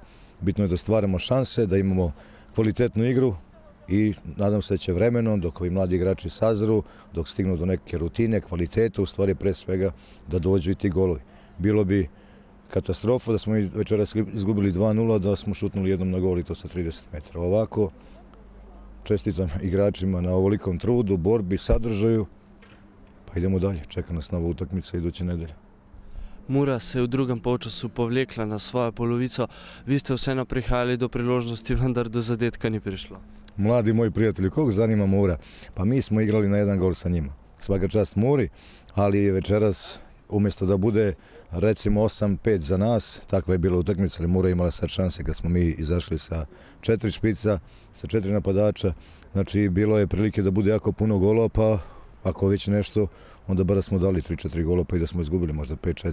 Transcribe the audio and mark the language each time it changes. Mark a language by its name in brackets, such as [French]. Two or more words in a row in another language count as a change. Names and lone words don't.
[Serbian] Bitno je da stvaramo šanse, da imamo kvalitetnu igru i nadam se da će vremenom, dok ovi mladi igrači sazru, dok stignu do neke rutine, kvalitete, u stvari pre svega da dođu i ti golovi. Bilo bi katastrofa da smo večeras izgubili 2-0, da smo šutnuli jednom na gol i to sa 30 metara. Ovako, čestitam igračima na ovolikom trudu, borbi, sadržaju, pa idemo dalje. Čeka nas nova utakmica iduće nedelje. [Slovenian] Mura se je v drugem polčasu povlekla na svojo polovico. Vi ste vseeno prihajali do priložnosti, vendar do zadetka ni prišlo. [Serbian] Mladi moji prijatelji, koga zanima Mura? Pa mi smo igrali na jedan gol sa njima. Svaka čast Muri, ali večeras umjesto da bude recimo 8-5 za nas, takva je bila utakmica, ali Mura imala sad šanse kad smo mi izašli sa 4 špica, sa 4 napadača. Znači bilo je prilike da bude jako puno golova, pa ako već nešto, onda bar smo dali 3-4 gola pa i da smo izgubili možda 5-4.